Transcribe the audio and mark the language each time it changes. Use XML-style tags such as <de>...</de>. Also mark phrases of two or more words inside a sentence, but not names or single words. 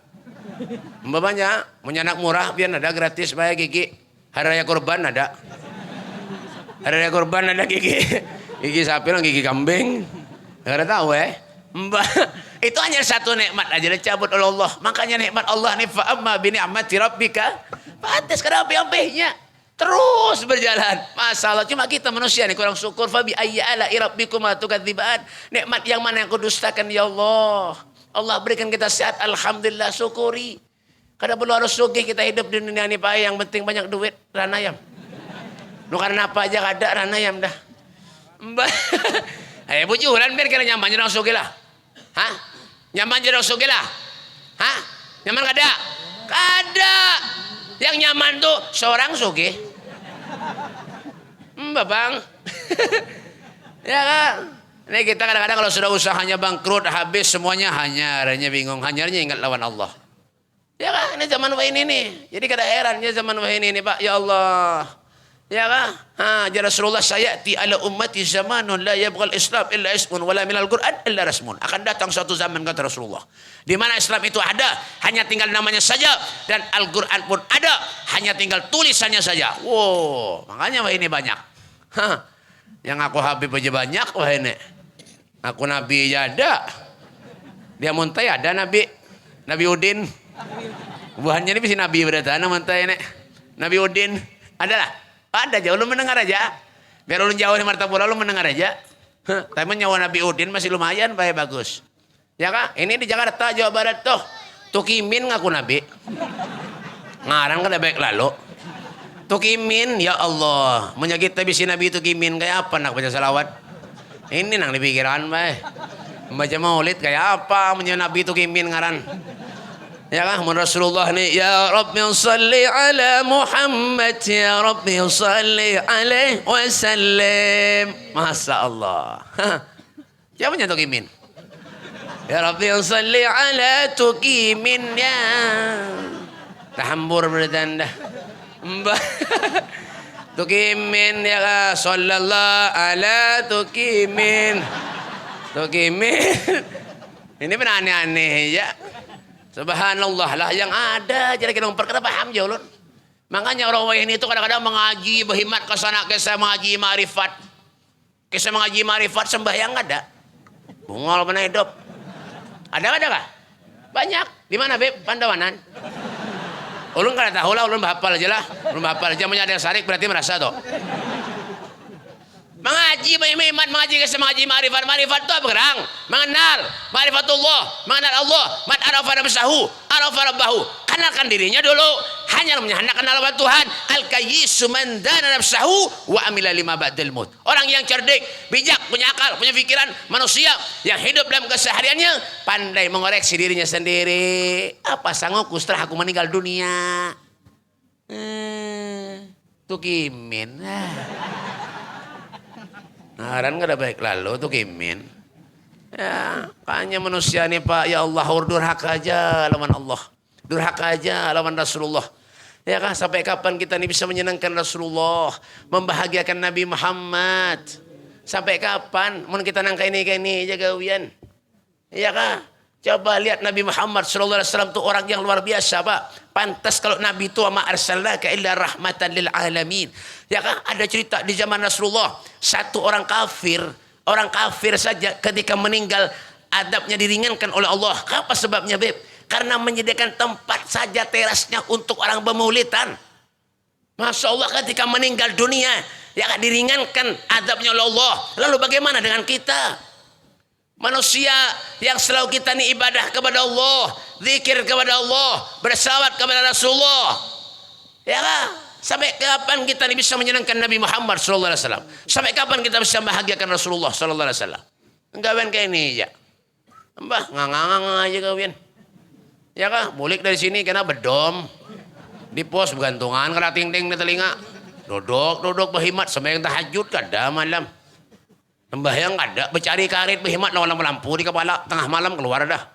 <bjn>Mbak banyak, mau anak murah pian ada gratis bae gigi. Hari raya kurban ada. Hari raya kurban ada gigi. Gigi sapi lah gigi kambing. Enggak ada tahu Mbak, itu hanya satu nikmat aja dicabut oleh Allah. Makanya nikmat Allah nih</bjn> <ar>فأما بنعمة ربك.</ar> <bjn>Pantas kada api-apinya. Terus berjalan. Masalah cuma kita manusia nih kurang syukur.</bjn> <ar>فبأي آلاء ربكما تكذبان.</ar> <bjn>Nikmat yang mana yang kudustakan</bjn> <ar>يا الله.</ar> <bjn>Allah berikan kita sehat, alhamdulillah, syukuri. Kada perlu harus sugih kita hidup di dunia ini Pak, yang penting banyak duit, ranayam. Lu karena apa aja kada ranayam dah. Mbak. Ayo bujuran biar kira nyaman jadi sugih lah. Hah? Nyaman jadi sugih lah. Hah? Nyaman kada? Kada. Yang nyaman tuh seorang sugih. Mbak Bang. Ya kan? Ini kita kadang-kadang kalau sudah usahanya bangkrut, habis semuanya hanya bingung. Hanyarnya ingat lawan Allah. Ya kan? Ini zaman wahini nih. Jadi kada herannya zaman wahini nih Pak.</bjn> <ar>يا الله.</ar> <bjn>Ya kan?</bjn> <ar>Jadi Rasulullah سيأتي على أمتي زمان لا يبقى الإسلام إلا اسم ولا من القرآن إلا رسم.</ar> <id>Akan datang suatu zaman kata Rasulullah, di mana Islam itu ada, hanya tinggal namanya saja, dan Al-Qur'an pun ada, hanya tinggal tulisannya saja.</id> <bjn>Wow, makanya wah ini banyak. Yang aku Habib aja banyak wah ini. Aku Nabi aja ada. Dia muntai ada Nabi. Nabi Udin. Buahnya ini bisa Nabi berarti ana muntai ini. Nabi Udin adalah. Ada aja, lu mendengar aja. Biar lu jauh di Martapura, lu mendengar aja. Tapi nyawa Nabi Udin masih lumayan, bagus. Ya kan? Ini di Jakarta, Jawa Barat tuh. Tukimin ngaku Nabi. Ngarang kada baik lalu. Tukimin,</bjn> <ar>يا الله.</ar> <bjn>Menyakit habisi Nabi Tukimin, kayak apa nak baca salawat? Ini nang di pikiran, baik. Baca maulid, kayak apa menyakit Nabi Tukimin ngaran? Ya kan, Rasulullah nih,</bjn> <ar>يا ربي صل على محمد، يا ربي صل عليه وسلم. ما شاء الله.</ar> <bjn>Siapa yang Tukimin?</bjn> <ar>يا ربي صل على</ar> <bjn>Tukimin ya. Tahambur bertanda. Tukimin ya kan,</bjn> <ar>صلى الله على</ar> <bjn>Tukimin. Tukimin. Ini benar aneh-aneh ya. Subhanallah lah yang ada jadi kita memperkata paham jauh lho. Makanya orang ini itu kadang-kadang mengaji berhimat ke sana kisah mengaji ma'rifat. Kisah mengaji ma'rifat sembahyang ada. Bungol mana hidup. Ada kah? Banyak. Di mana Beb? Pandawanan. Ulun kada tahu lah, ulun bahapal aja lah. Ulun bahapal aja menyadar sarik berarti merasa tuh. Mengaji berhimat, mengaji kisah mengaji ma'rifat. Ma'rifat itu apa gerang? Mengenal ma'rifatullah, mengenal Allah.</bjn> <ar>من عرف نفسه، عرف ربه.</ar> <bjn>Kenalkan dirinya dulu. Hanya hendak kenal sama Tuhan.</bjn> <ar>الكيس من دان نفسه وعمل لما بعد الموت.</ar> <id>Orang yang cerdik, bijak, punya akal, punya pikiran, manusia yang hidup dalam kesehariannya pandai mengoreksi dirinya sendiri. Apa sanggup setelah aku meninggal dunia?</id> <bjn>Tukimin. Ngaran gak ada baik lalu tuh Kimin. Ya, hanya manusia nih Pak,</bjn> <ar>يا الله,</ar> <bjn>durhaka aja lawan Allah.</bjn> <id>Durhaka aja lawan Rasulullah. Ya kan, sampai kapan kita nih bisa menyenangkan Rasulullah, membahagiakan Nabi Muhammad? Sampai kapan?</id> <bjn>Mun kita nangka ini aja gawian.</bjn> <id>Ya kan? Coba lihat Nabi Muhammad</id> <ar>صلى الله عليه وسلم</ar> <id>tuh orang yang luar biasa, Pak. Pantas kalau Nabi itu</id> <ar>ما أرسلناك إلا رحمة للعالمين.</ar> <id>Ya kan, ada cerita di zaman Rasulullah, satu orang kafir saja ketika meninggal adabnya diringankan oleh Allah. Apa sebabnya, Beb? Karena menyediakan tempat saja terasnya untuk orang bermaulidan.</id> <ar>ما شاء الله</ar> <id>ketika meninggal dunia, ya kan diringankan azabnya oleh Allah. Lalu bagaimana dengan kita? Manusia yang selalu kita ini ibadah kepada Allah, zikir kepada Allah, bersalawat kepada Rasulullah. Ya kan? Sampai kapan kita ini bisa menyenangkan Nabi Muhammad</id> <ar>صلى الله عليه وسلم?</ar> <id>Sampai kapan kita bisa membahagiakan Rasulullah</id> <ar>صلى الله عليه وسلم?</ar> <bjn>Gawen kayak ini ya. Mbah, ngangang aja kawin. Ya kan? Mulik dari sini kena bedom. Di pos bergantungan kena ting-ting di telinga. Duduk berhimat sembahyang tahajud kada malam. Sembahyang ada, bercari karet berhimat lawan lampu di kepala, tengah malam keluar dah.</bjn>